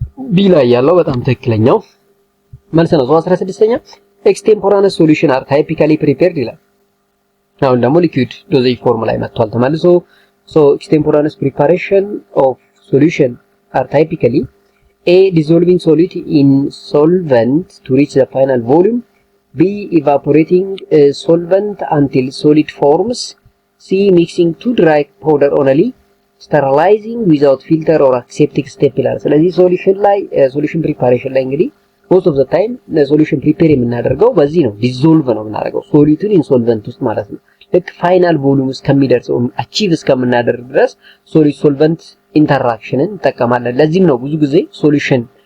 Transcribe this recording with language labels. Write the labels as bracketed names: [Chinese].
[Amharic] ቢ ላይ ያለው በጣም ትክክለኛው መልስ ነው። 16ኛ ኤክስቴምፖራነስ ሶሉሽን አር ታይፒካሊ ፕሪፔርድ ይላል። አሁን ደግሞ ሊኩዊድ ዶዜጅ ፎርም ላይ መጥቷል ተመልሶ። ሶ ኤክስቴምፖራነስ ፕሪፓሬሽን ኦፍ ሶሉሽን አር ታይፒካሊ A. [English] dissolving solid in solvent to reach the final volume. B. evaporating solvent until solid forms. C. mixing to dry powder only. sterilizing without filter or aseptic step [Amharic] ይላል። ስለዚህ ሶሉሽን ላይ ሶሉሽን ፕሪፓሬሽን ላይ እንግዲህ [English] most of the time [Amharic] ሶሉሽን ፕሪፔር የምናደርገው በዚህ ነው። ዲዞልቭ ነው የምናደርገው ሶሊቱን ኢን ሶልቨንት ውስጥ ማለት ነው። ልክ ፋይናል ቮሉም እስከሚደርሰው አቺቭ እስከምናደርግ ድረስ ሶሊድ ሶልቨንት ኢንተራክሽንን እንጠቀማለን። ለዚህም ነው ብዙ ጊዜ ሶሉሽን